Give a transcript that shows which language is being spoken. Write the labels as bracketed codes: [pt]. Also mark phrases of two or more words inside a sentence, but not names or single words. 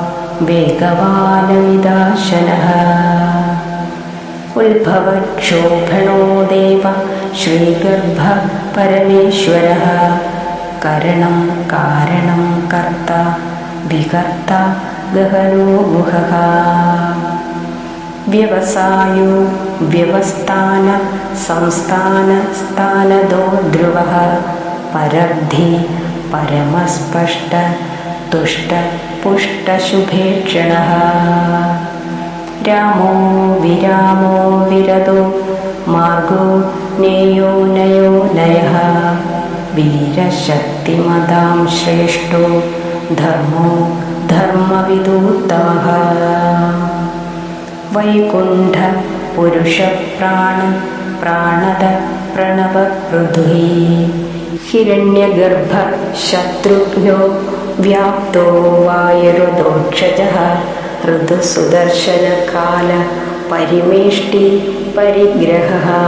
[sa] वेगवानविदाशनः उद्भवक्षोभणो देव श्रीगर्भ परमेश्वरः करणं कारणं कर्ता विकर्ता गहनो गुहः व्यवसायो व्यवस्थान संस्थान स्थानदो ध्रुवः പരബ്ധി പരമസ്പഷ്ട തുഷ്ട പുഷ്ടശുഭേക്ഷണഃ രാമോ വിരാമോ വിരതോ മാർഗോ നേയോ നയോ നയഃ വീരശക്തിമതാം ശ്രേഷ്ഠോ ധർമ്മോ ധർമ്മവിദൂത്തമഃ വൈകുണ്ഠ പുരുഷപ്രാണ പ്രാണദ പ്രണവപൃഥ്വീ ഹിരണ്യഗർഭ ശത്രുഘ്നോ വ്യാപ്തോ വായുരുദോക്ഷജഃ ഋതുസുദർശനകാല പരിമേഷ്ടി പരിഗ്രഹഃ